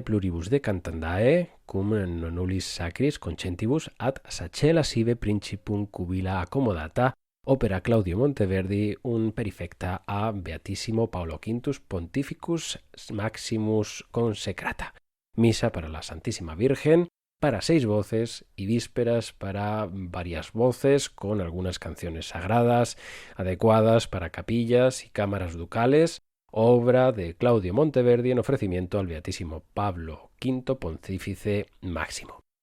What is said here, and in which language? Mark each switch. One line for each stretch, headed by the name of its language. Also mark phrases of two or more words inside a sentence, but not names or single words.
Latin: pluribus decantandae cum nonullis sacris concentibus ad sacela sive principum cubila accommodata opera Claudio Monteverdi un perifecta a Beatissimo Paolo V Pontificus Maximus consecrata.
Spanish: Misa para la Santísima Virgen, para 6 voces y vísperas para varias voces con algunas canciones sagradas adecuadas para capillas y cámaras ducales, obra de Claudio Monteverdi en ofrecimiento al Beatísimo Pablo V Pontífice Máximo.